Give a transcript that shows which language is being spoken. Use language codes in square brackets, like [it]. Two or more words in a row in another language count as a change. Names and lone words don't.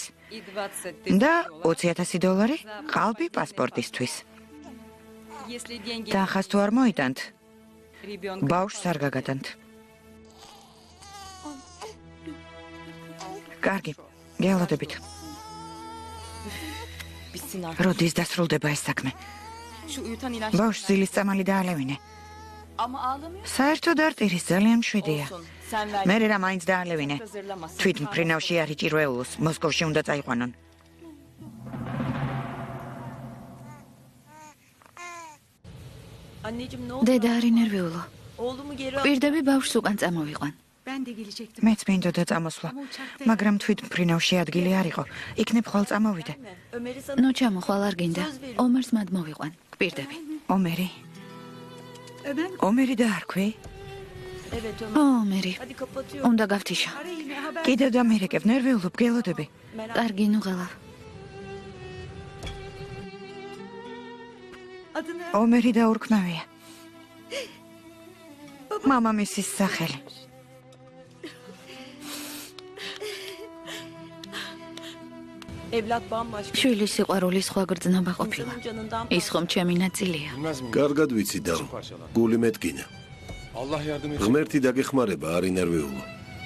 [ru] И 20 тысяч. [ka] და $20,000 ყალბი პასპორტისთვის. [ru] Если деньги [ka] და ახას თუ არ მოიტანთ, [ru] ребенка. [ka] ბავშვს არ გაგატანთ. კარგი, გეალოდებით. [tr] Bitsin artık. [ka] როდის დასრულდება ეს საქმე? [tr] Şu uyutan ilaç. [ka] ბავშვს ძილის წამალი დაალევინე. [tr] Ama ağlamıyor. [ka] საერთოდ არ ტირის, ძალიან მშვიდია. [tr] Olsun. Sen ver. [ka] მე რა მაინც დაალევინე. [tr] Hazırlamasın. [ka] თვით მფრინავში არ იჭირვეულოს, მოსკოვში უნდა წაიყვანონ. [tr] Anneciğim ne oldu? [ka] დედა არ ინერვიულო. [tr] Oğlumu geri al. [ka] პირდები ბავშვს უკან წამოვიყვან. [tr] Ben de gelecektim. [ka] მეც მინდოდა წამოსვლა, მაგრამ თვით მფრინავში ადგილი არ იყო. იქნებ ხვალ წამოვიდე. [tr] Ömer'i sana. [ka] ნუ ჩამოხვალ არ გინდა. ომერს მად მოვიყვან. პირდები. ომერი. Ömer. ომერი დაარქვი? [tr] Evet Ömer. [ka] ომერი. [tr] Hadi kapatıyorum. [ka] უნდა გავთიშა. კიდევ დამერეკებ, ნერვიულობ, გელოდები. კარგი, ნუღელა. [tr] Adını [ka] ომერი დაურქმავია. მამამისის სახელი. [tr] evlat bambaşka. [ka] შვილის სიყვარული სხვა გრძნობა ყოფილა. [tr] İnsanın canından [ka] ის ხომ ჩემი ნაწილია. [tr] Bilmez miyim? [ka] კარგად ვიცი და გული მეტკინა. [tr] Allah yardım etsin. [ka] ღმერთი დაგეხმარება, არ ინერვიულო.